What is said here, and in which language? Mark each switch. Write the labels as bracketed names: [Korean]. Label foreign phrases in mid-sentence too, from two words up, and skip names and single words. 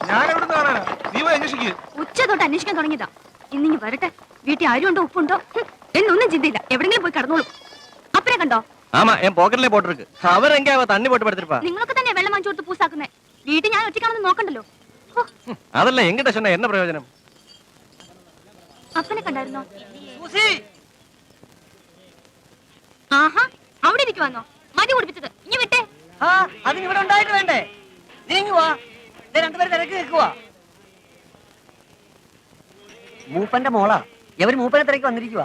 [Malayalam] ഉച്ച തൊട്ട് അന്വേഷിക്കാൻ തുടങ്ങിയതാ. ഇന്നിങ്ങി വരട്ടെ. വീട്ടിൽ ആരുണ്ടോ ഉപ്പുണ്ടോ എന്നൊന്നും ചിന്തയില്ല. എവിടെങ്കിലും പോയി കടന്നോളൂ. അപ്പനെ കണ്ടോ? [Tamil] ஆமா என் பாக்கெட்ல போட்டிருக்கு. அவர் எங்க தண்ணி போட்டு படுத்திருப்பா. [Malayalam] നിങ്ങൾക്ക് തന്നെ വെള്ളം വാങ്ങിച്ചു കൊടുത്ത് പൂസാക്കുന്നേ. വീട്ടിൽ ഞാൻ ഒറ്റയ്ക്കാണെന്ന് നോക്കണ്ടല്ലോ. [Tamil] அதெல்லாம் எங்கிட்ட சொன்னா என்ன பிரயோஜனம்? [Malayalam] അപ്പനെ കണ്ടായിരുന്നോ? ആഹാ, അവിടെ ഇരിക്കുവാന്നോ? മതി കുടിപ്പിച്ചത്. ഇനി വിട്ടേ. അതിനിവിടെ ഉണ്ടായിട്ട് വേണ്ടേ? നീങ്ങുവാ, രണ്ടുപേരും തിരക്ക് നിൽക്കുവാ. മൂപ്പന്റെ മോളാ, എവര് മൂപ്പനെ തിരക്ക് വന്നിരിക്കുവാ.